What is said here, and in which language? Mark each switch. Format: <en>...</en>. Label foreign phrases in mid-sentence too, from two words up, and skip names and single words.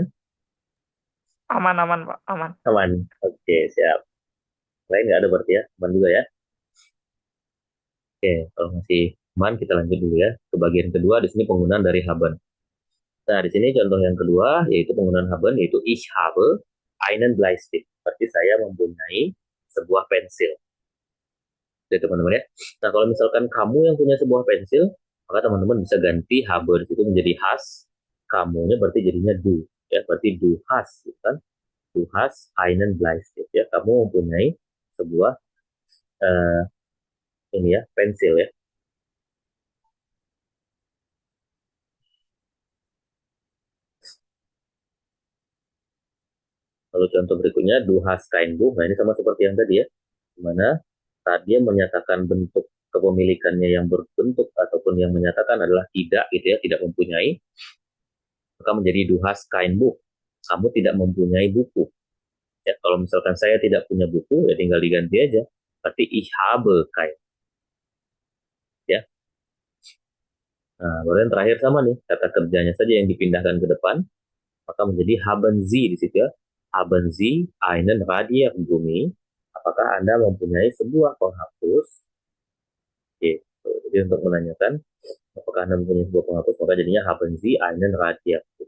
<id>Aman, aman, Pak. Aman. Aman. Oke, siap. Lain nggak ada berarti ya? Aman juga ya? Oke, kalau masih aman, kita lanjut dulu ya. Ke bagian kedua, di sini penggunaan dari haben. Nah, di sini contoh yang kedua, yaitu penggunaan haben, yaitu</id> <de>ich habe einen Bleistift.</de> <id>Berarti saya mempunyai sebuah pensil. Jadi teman-teman ya. Nah, kalau misalkan kamu yang punya sebuah pensil, maka teman-teman bisa ganti habe di situ menjadi has. Kamunya berarti jadinya du. Ya, berarti</id> <de>du has,</de> <id>gitu kan?</id> <de>Du hast einen Bleistift.</de> <id>Ya, kamu mempunyai sebuah eh, ini ya, pensil ya. Lalu contoh berikutnya,</id> <de>du hast kein Buch.</de> <id>Nah, ini sama seperti yang tadi ya. Dimana saat dia menyatakan bentuk kepemilikannya yang berbentuk ataupun yang menyatakan adalah tidak gitu ya, tidak mempunyai, maka menjadi</id> <de>du hast kein Buch.</de> <id>Kamu tidak mempunyai buku. Ya, kalau misalkan saya tidak punya buku, ya tinggal diganti aja.</id> <de>Berarti ich habe kein.</de> <id>Ya. Nah, baru yang terakhir sama nih, kata kerjanya saja yang dipindahkan ke depan, maka menjadi</id> <de>haben Sie</de> <id>di situ ya.</id> <de>Haben Sie einen Radiergummi?</de> <id>Apakah Anda mempunyai sebuah penghapus? Gitu. Jadi untuk menanyakan apakah Anda mempunyai sebuah penghapus, maka jadinya</id> <de>haben Sie einen Radiergummi.</de>